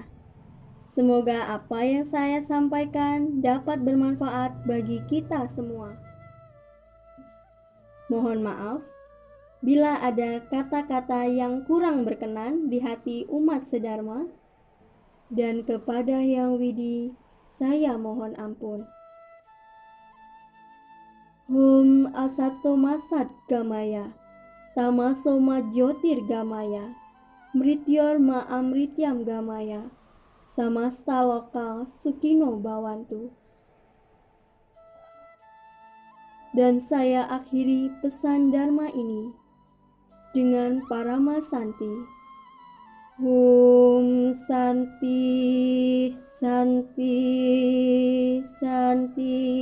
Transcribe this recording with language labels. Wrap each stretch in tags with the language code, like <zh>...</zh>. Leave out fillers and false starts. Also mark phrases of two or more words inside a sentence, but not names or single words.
<id>Semoga apa yang saya sampaikan dapat bermanfaat bagi kita semua. Mohon maaf bila ada kata-kata yang kurang berkenan di hati umat sedharma, dan kepada Yang Widi saya mohon ampun.</id> <sa>Hum asatoma sat gamaya, tamasoma jyotir gamaya, mrityor ma amrityam gamaya, samasta lokal sukino bawantu.</sa> <id>Dan saya akhiri pesan Dharma ini dengan</id> <sa>Parama Santi. Hum Santi, Santi, Santi.</sa>